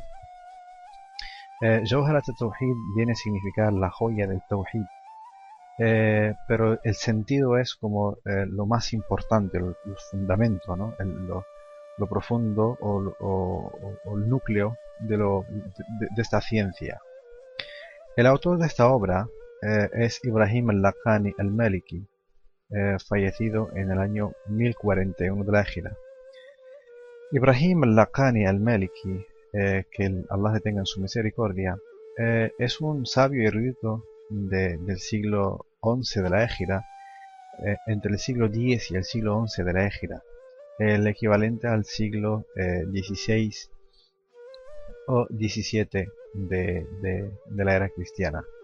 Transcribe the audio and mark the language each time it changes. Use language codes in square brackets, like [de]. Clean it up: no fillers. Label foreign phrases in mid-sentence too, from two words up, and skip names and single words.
[es] Jawharat at-Tawhid viene a significar la joya del Tawhid, pero el sentido es como lo más importante, el fundamento, ¿no? Lo profundo o el núcleo de esta ciencia. El autor de esta obra es Ibrahim al-Laqani al-Maliki, fallecido en el año 1041 de la Hijra. Ibrahim al-Laqani al-Maliki, que Allah le tenga en su misericordia, es un sabio y erudito del siglo XI de la Hijra, entre el siglo X y el siglo XI de la Hijra, el equivalente al siglo XVI o XVII de la era cristiana.